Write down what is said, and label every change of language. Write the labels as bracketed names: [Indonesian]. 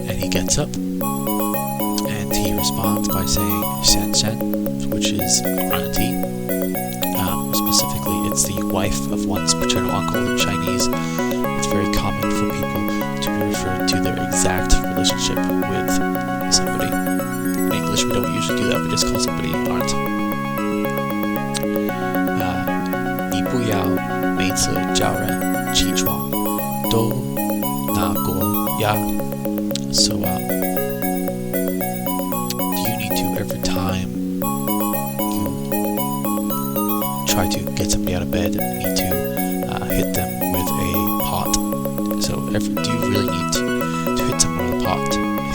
[English] gets up and he responds by saying Shan Shan, which is auntie. Specifically, it's the wife of one's paternal uncle in Chinese. It's very common for people to be referred to their exact relationship with somebody. In English, we don't usually do that, we just call somebody aunt. [Chinese] 你不要每次叫人起床都拿过呀。 [English] So, do you need to, every time you try to get somebody out of bed, need to hit them with a pot? So, do you really need to hit someone with a pot?